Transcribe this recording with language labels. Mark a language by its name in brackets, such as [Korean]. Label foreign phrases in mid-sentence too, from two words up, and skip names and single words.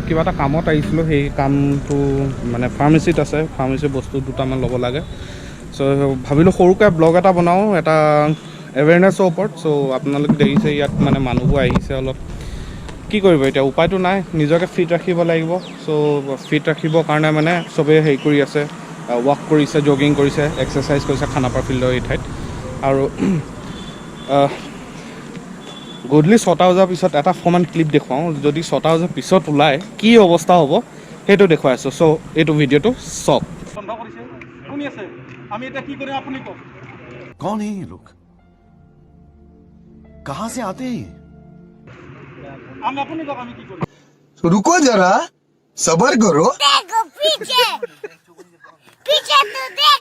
[Assamese] কিবা এটা কামত আহিছিলোঁ সেই কামটো মানে ফাৰ্মাচীত আছে ফাৰ্মাচীৰ বস্তু দুটামান ল'ব লাগে চ' ভাবিলোঁ সৰুকৈ ব্লগ এটা বনাওঁ এটা এৱেৰনেছৰ ওপৰত চ' আপোনালোকে দেখিছে ইয়াত মানে মানুহবোৰ আহিছে অলপ কি কৰিব এতিয়া উপায়টো নাই নিজকে ফিট ৰাখিব লাগিব চ' ফিট ৰাখিবৰ কাৰণে মানে চবেই হেৰি কৰি আছে ৱাক কৰিছে জগিং কৰিছে এক্সাৰচাইজ কৰিছে খানাপাৰা ফিল্ডৰ এই ঠাইত আৰু গধূলি 6টা বজাৰ পিছত এটা অকণমান ক্লিপ দেখুৱাওঁ যদি 6টা বজাৰ পিছত ওলায় কি অৱস্থা হ'ব সেইটো দেখুৱাই আছোঁ চ' এইটো ভিডিঅ'টো চাওক বন্ধ কৰিছে শুনি আছে আমি এতিয়া কি কৰিম আপুনি কওক [Hindi] कौन है ये लोग कहां से आते हैं [Assamese] আমি আপুনি কওক আমি কি কৰিম [Hindi] रुको जरा सबर करो देखो पीछे पीछे तो देख